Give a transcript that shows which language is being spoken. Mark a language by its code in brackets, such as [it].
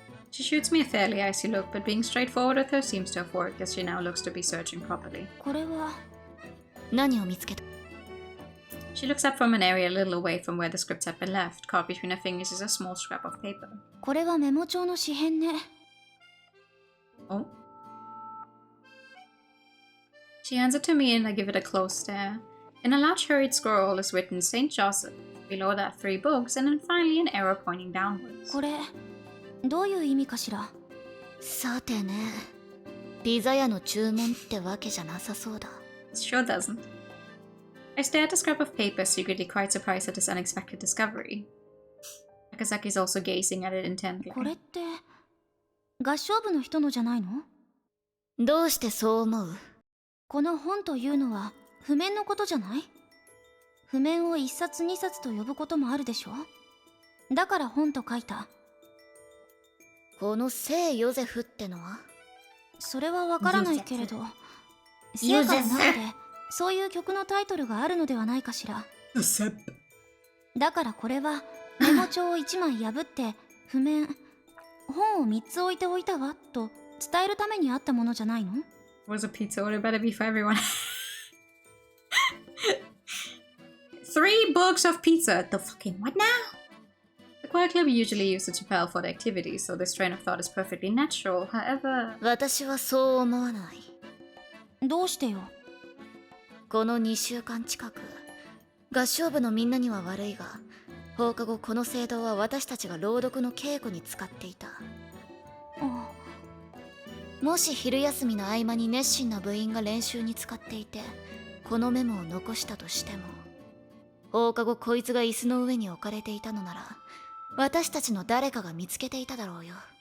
[en] She shoots me a fairly icy look, but being straightforward with her seems to have worked as she now looks to be searching properly. [ja] これは何を見つけた？ [en] She looks up from an area a little away from where the scripts had been left. Caught between her fingers is a small scrap of paper. [ja] これはメモ帳の紙片ね。 [en] Oh? She hands it to me and I give it a close stare. In a large hurried scroll is written St. Joseph. Below that 3 books, and then finally an arrow pointing downwards. [ja] これどういう意味かしら。さてね、ピザ屋の注文ってわけじゃなさそうだ。 [en] It sure doesn't. I stare at the scrap of paper, secretly quite surprised at this unexpected discovery. Akazaki's also gazing at it intently. [ja] これって合唱部の人のじゃないの？どうしてそう思う？この本というのは譜面のことじゃない？譜面を1冊2冊と呼ぶこともあるでしょ？だから本と書いた。この聖ヨゼフってのは？それはわからないけれど、聖歌の中でそういう曲のタイトルがあるのではないかしら。だからこれはメモ帳を1枚破って譜面、本を3つ置いておいたわと伝えるためにあったものじゃないの？ [en] Was a pizza order better be for everyone? 3 books of pizza. The fucking what now? The choir club usually use the chapel for the activities, so this train of thought is perfectly natural. However, [ja] 私はそう思わない。どうしてよ。この2週間近く、合唱部のみんなには悪いが、放課後この聖堂は私たちが朗読の稽古に使っていた。あ、もし昼休みの合間に熱心な部員が練習に使っていて、このメモを残したとしても、放課後こいつが椅子の上に置かれていたのなら、私たちの誰かが見つけていただろうよ。